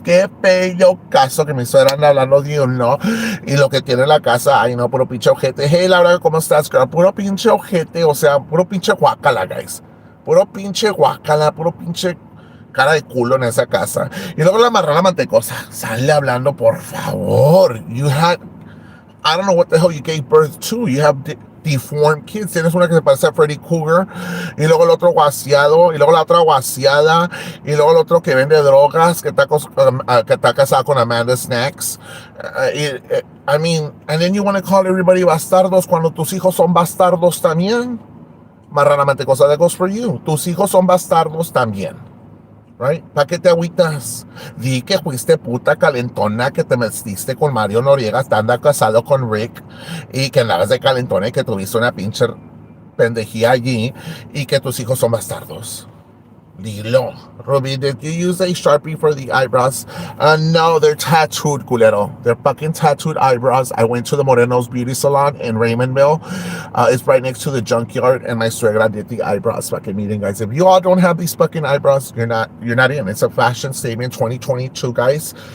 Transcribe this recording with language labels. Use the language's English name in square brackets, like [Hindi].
[Spanish] Qué bello caso que mi suegra anda hablando de uno. Y lo que tiene en la casa, ay, no, puro pinche ojete. Hey, Laura, ¿cómo estás, girl? Puro pinche ojete, o sea, puro pinche guácala, guys. Puro pinche guácala, puro pinche cara de culo en esa casa. Y luego la marrana mantecosa sale hablando, por favor. [English] I don't know what the hell you gave birth to. You have deformed kids. [Spanish] Tienes una que se parece a Freddy Krueger, y luego el otro wasiado, y luego la otra wasiada, y luego el otro que vende drogas, que está casado con Amanda Snacks. [English] I mean, and then you want to call everybody bastardos [Spanish] cuando tus hijos son bastardos también. Marrana mantecosa, [English] that goes for you. [Spanish] Tus hijos son bastardos también. [English] Right? [Spanish] ¿Para qué te agüitas? Di que fuiste puta calentona, que te metiste con Mario Noriega, estando casado con Rick, y que andabas de calentona y que tuviste una pinche pendejía allí, y que tus hijos son bastardos. Dilo. [English] Ruby, did you use a Sharpie for the eyebrows? No, they're tattooed, culero. They're fucking tattooed eyebrows. I went to the Moreno's Beauty Salon in Raymondville. It's right next to the junkyard, and my suegra did the eyebrows. Fucking meeting, guys. If you all don't have these fucking eyebrows, you're not in. It's a fashion statement 2022, guys.